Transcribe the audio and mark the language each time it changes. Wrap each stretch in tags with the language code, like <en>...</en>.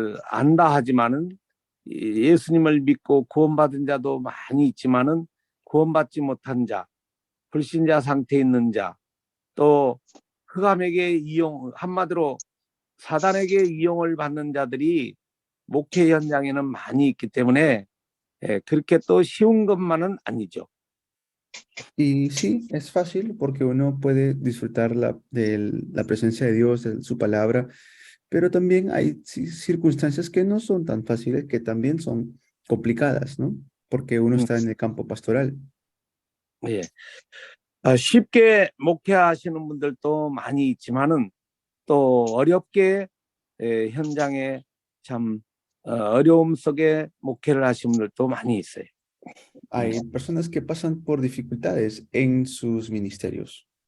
<ko>안다 하지만은 예수님을 믿고 구원받은 자도 많이 있지만은 구원받지 못한 자, 불신자 상태에 있는 자, 또 흑암에게 한마디로 사단에게 이용을 받는 자들이 목회 현장에는 많이 있기 때문에 그렇게 또 쉬운 것만은 아니죠.</ko> <es>Y sí, es fácil porque uno puede disfrutar de la presencia de Dios, de su palabra, pero también hay circunstancias que no son tan fáciles, que también son complicadas, ¿no? Porque uno está en el campo pastoral.</es> <ko>예. 쉽게 목회하시는 분들도 많이 있지만은 또 어렵게 현장에 참 어려움 속에 목회를 하시는 분들도 많이 있어요.</ko> <es>Hay personas que pasan por dificultades en sus ministerios.</es>